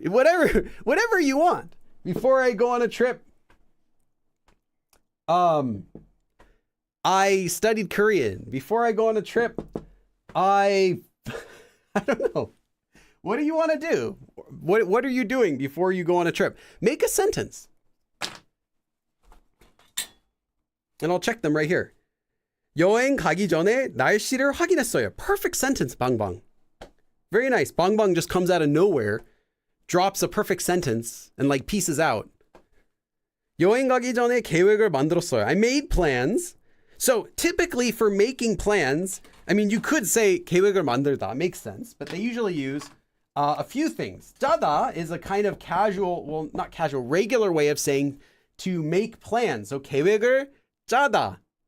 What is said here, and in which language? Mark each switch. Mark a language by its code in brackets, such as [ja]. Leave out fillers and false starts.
[en] Whatever you want. Before I go on a trip, I studied Korean. Before I go on a trip, I don't know. What do you want to do? What are you doing before you go on a trip? Make a sentence. And I'll check them right here. [ko] 여행 가기 전에 날씨를 확인했어요. [en] Perfect sentence, 방방. Very nice. 방방 just comes out of nowhere, drops a perfect sentence, and like pieces out. [ko] 여행 가기 전에 계획을 만들었어요. [en] I made plans. So typically for making plans, I mean, you could say [ko] 계획을 만들다. [en] Makes sense. But they usually use a few things. 짜다 is a kind of casual, well, not casual, regular way of saying to make plans. So [ko] 계획을 짜다.